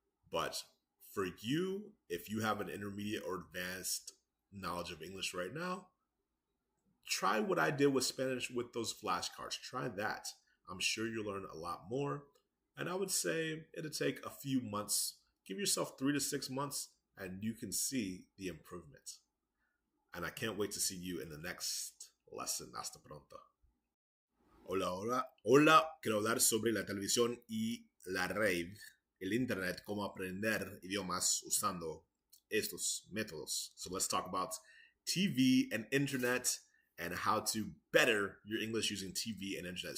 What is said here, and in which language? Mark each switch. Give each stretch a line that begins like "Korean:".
English: But for you, if you have an intermediate or advanced knowledge of English right now, try what I did with Spanish with those flashcards. Try that. I'm sure you'll learn a lot more. And I would say it'll take a few months. Give yourself 3 to 6 months and you can see the improvement. And I can't wait to see you in the next lesson.
Spanish: Hasta pronto. Hola, hola, hola. Quiero hablar sobre la televisión y la red, el internet, cómo aprender idiomas usando estos métodos.
English: So let's talk about TV and internet and how to better your English using TV and internet.